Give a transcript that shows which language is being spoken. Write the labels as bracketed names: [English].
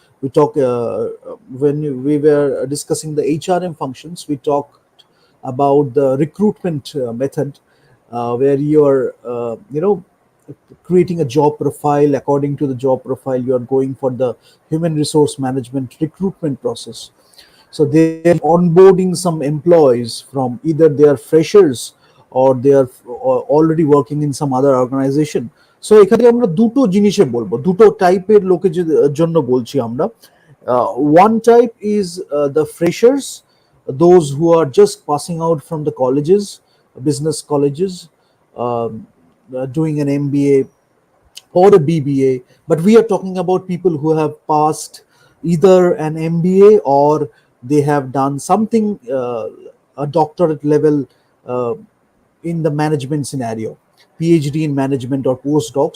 [English] We talk when we were discussing the HRM functions, we talked about the recruitment method, where you are, creating a job profile. According to the job profile, you are going for the human resource management recruitment process. So they are onboarding some employees from either they are freshers or they are already working in some other organization. [Bangla] So এখানে আমরা দুটো জিনিসে বলবো, দুটো টাইপের লোকের জন্য বলছি আমরা. [English] One type is the freshers, those who are just passing out from the colleges, business colleges, um, doing an MBA or a BBA. But we are talking about people who have passed either an MBA or they have done something, a doctorate level, uh, in the management scenario, PhD in management or postdoc.